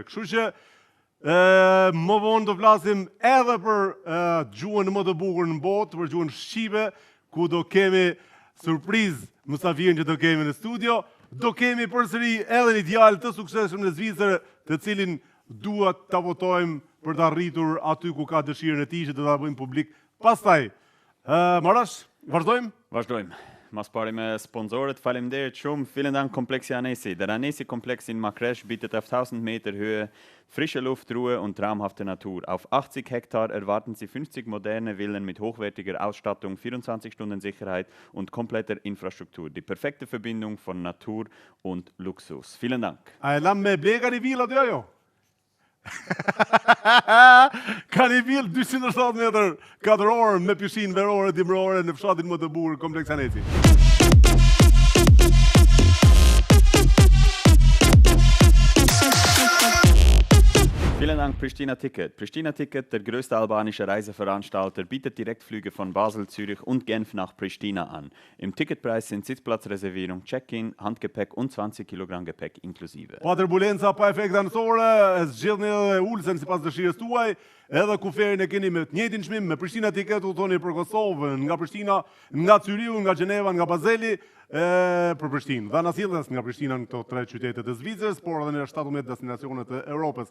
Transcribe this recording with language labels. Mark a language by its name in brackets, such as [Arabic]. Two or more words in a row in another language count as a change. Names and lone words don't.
[Albanian] Kështu që më vonë do flasim edhe për gjuhën më të bukur në botë, për gjuhën shqipe, ku do kemi surprizë mysafirin që do kemi në studio. Do kemi përsëri edhe një djalë të suksesshëm në Zvicër, të cilin duhet ta votojmë për të arritur aty ku ka dëshirën e tij që do ta bëjmë publik. Pastaj, Marash, vazhdojmë? Vazhdojmë. Mas pari me sponsorët, faleminderit shumë. [German] Vielen Dank Komplex Anesi. Der Anesi-Komplex in Makresch bietet auf 1000 Meter Höhe frische Luft, Ruhe und traumhafte Natur. Auf 80 Hektar erwarten Sie 50 moderne Villen mit hochwertiger Ausstattung, 24 Stunden Sicherheit und kompletter Infrastruktur. Die perfekte Verbindung von Natur und Luxus. Vielen Dank. [Albanian] A e lam me bleka një villa të jo? Ka një villë 270 metër katror me pishinë verore, dimrore në fshatin më të bukur Kompleks Anesi. [German] Vielen Dank Pristina Ticket. Pristina Ticket, der größte albanische Reiseveranstalter, bietet Direktflüge von Basel, Zürich und Genf nach Pristina an. Im Ticketpreis sind Sitzplatzreservierung, Check-in, Handgepäck und 20 Kilogramm Gepäck inklusive. [Albanian] Pa turbulenca, pa efekte anësore, zgjidhni edhe ulsen sipas dëshirës tuaj, edhe kuferin e keni me të njëjtin çmim, me Pristina Ticket u thoni për Kosovën, nga Prishtina, nga Cyriu, nga Gjeneva, nga Bazeli, për Prishtinë. Dhe na silles nga Prishtina në këto 3 qytete të Zvicrës, por edhe në 17 destinacione të Europës.